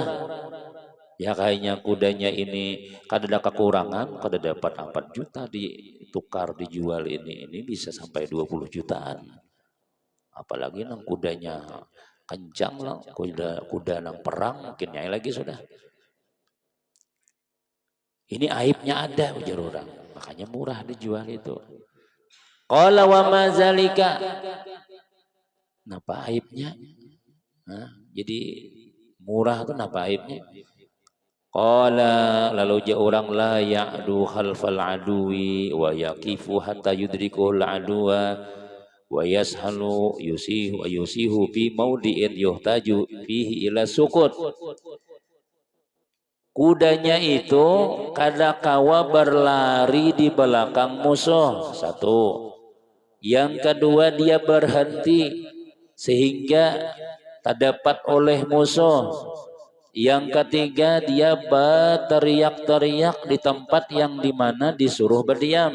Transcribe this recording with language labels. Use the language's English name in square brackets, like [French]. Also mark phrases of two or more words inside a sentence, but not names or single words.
[Banjar] Ya kayaknya kudanya ini kada ada kekurangan, kada dapat 4 juta ditukar dijual, ini bisa sampai 20 jutaan. Apalagi nang kudanya kencang lah, kuda nang perang mungkin nyai lagi sudah. Ini aibnya ada ujar orang, makanya murah dijual itu. [Arabic] قال وما ذلك, [Banjar] napa aibnya? Nah, jadi murah itu napa aibnya? Qala, lalu ja orang, [Arabic] لا يعدو خلف العدو ويقف حتى يدركه العدو ويصهل يصيح في موضع يحتاج فيه إلى سكوت. [Banjar] Kudanya itu kada kawa berlari di belakang musuh, satu. [Indonesian] Yang kedua dia berhenti sehingga tak dapat oleh musuh. Yang ketiga dia berteriak-teriak di tempat yang dimana disuruh berdiam.